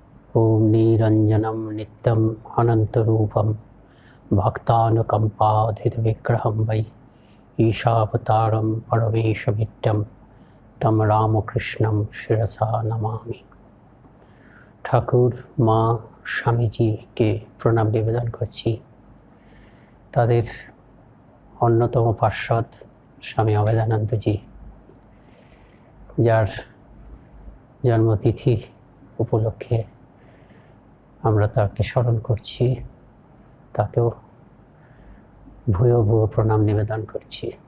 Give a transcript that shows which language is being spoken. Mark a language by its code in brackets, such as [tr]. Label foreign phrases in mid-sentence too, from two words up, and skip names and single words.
[sa] ओम निरंजनम नित्यम अनंतरूपम भक्तानुकंपाधितविग्रहं वै ईशावतारं परमेशमित्यं तम रामकृष्णं शिरसा नमामि। [bn] ঠাকুর মা স্বামীজিকে প্রণাম নিবেদন করছি। তাদের অন্যতম পার্ষদ স্বামী অভেদানন্দজি, যার জন্মতিথি উপলক্ষে আমরা তাকে স্মরণ করছি, তাকেও ভূয় ভূয় প্রণাম নিবেদন করছি।